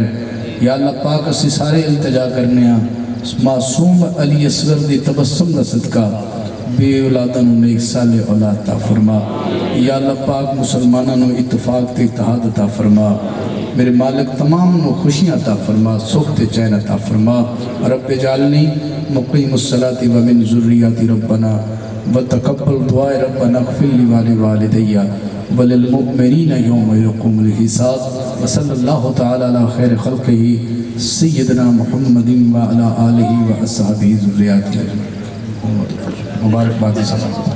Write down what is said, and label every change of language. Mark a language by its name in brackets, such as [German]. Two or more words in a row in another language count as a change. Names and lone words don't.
[Punjabi] یا اللہ پاک اسی سارے التجا کرنے معصوم علی اصغر دی تبسم دا صدقہ بے اولاداں نوں نیک صالح اولاد عطا فرما. یا اللہ پاک مسلماناں نوں اتفاق تے اتحاد عطا فرما. میرے مالک تمام نوں خوشیاں عطا فرما، سکھ تے چین عطا فرما. [Arabic] رب اجعلني مقيم الصلاة ومن ذريتي ربنا وتقبل دعاء ربنا اغفر لي ولوالدي وللمؤمنين يوم يقوم الحساب. وصلى الله تعالى على خير خلقه سيدنا محمد وعلى آله وأصحابه وذريته. [Urdu] مبارکباد سلام.